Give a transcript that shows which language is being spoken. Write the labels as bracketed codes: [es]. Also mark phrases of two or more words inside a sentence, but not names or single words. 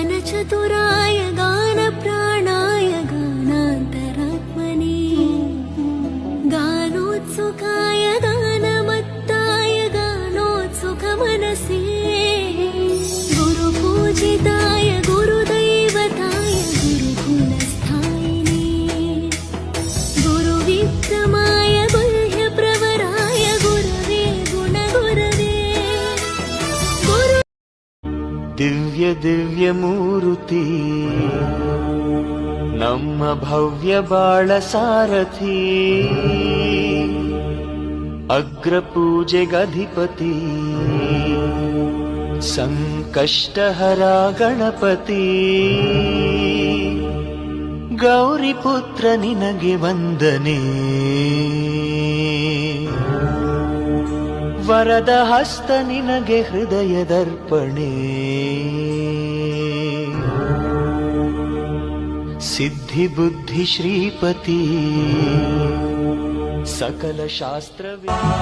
[sa] गानचतुराय गानप्राणाय गानान्तरात्मने गानोत्सुकाय गानमत्ताय गानोत्सुकमनसे गुरुपूजिताय गुरुदैवताय गुरुकुलस्थायिने गुरुविक्रमाय गुह्यप्रवराय गुरवे गुणगुरवे [kn] ದಿವ್ಯ ದಿವ್ಯ ಮೂರುತಿ ನಮ್ಮ ಭವ್ಯ ಬಾಳ ಸಾರಥಿ ಅಗ್ರ ಪೂಜೆಗಧಿಪತಿ ಸಂಕಷ್ಟಹರ ಗಣಪತಿ ಗೌರಿ ಪುತ್ರ ನಿನಗೆ ವಂದನೆ ವರದ ಹಸ್ತ ನಿನಗೆ ಹೃದಯದರ್ಪಣೆ ಸಿದ್ಧಿ ಬುದ್ಧಿ ಶ್ರೀಪತಿ ಸಕಲ ಶಾಸ್ತ್ರವೇ